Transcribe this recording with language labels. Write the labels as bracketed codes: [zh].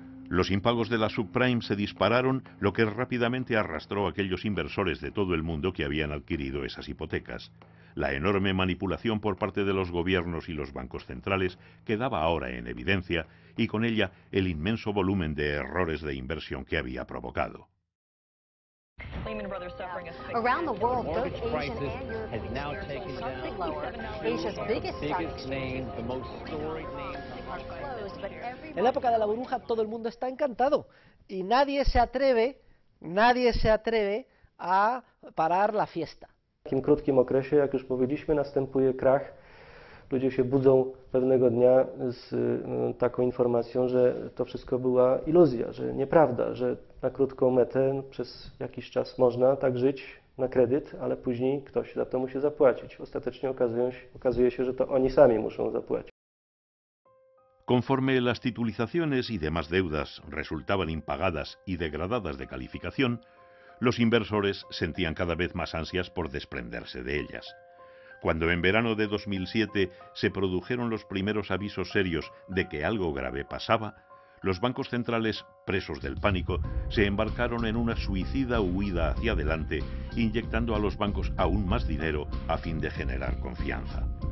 [es] Los impagos de la subprime se dispararon, lo que rápidamente arrastró a aquellos inversores de todo el mundo que habían adquirido esas hipotecas. La enorme manipulación por parte de los gobiernos y los bancos centrales quedaba ahora en evidencia, y con ella el inmenso volumen de errores de inversión que había provocado. [en] Around the world, both Asian and European shares are sharply lower. Asia's biggest stock exchanges are closed, but [es] En la época de la burbuja todo el mundo está encantado y nadie se atreve a parar la fiesta. [pl] W takim krótkim okresie, jak już powiedzieliśmy, następuje krach. Ludzie się budzą pewnego dnia z taką informacją, że to wszystko była iluzja, że nieprawda, że na krótką metę przez jakiś czas można tak żyć na kredyt, ale później ktoś za to musi zapłacić. Ostatecznie okazuje się, że to oni sami muszą zapłacić. [es] Conforme las titulizaciones y demás deudas resultaban impagadas y degradadas de calificación, los inversores sentían cada vez más ansias por desprenderse de ellas. Cuando en verano de 2007 se produjeron los primeros avisos serios de que algo grave pasaba, los bancos centrales, presos del pánico, se embarcaron en una suicida huida hacia adelante, inyectando a los bancos aún más dinero a fin de generar confianza.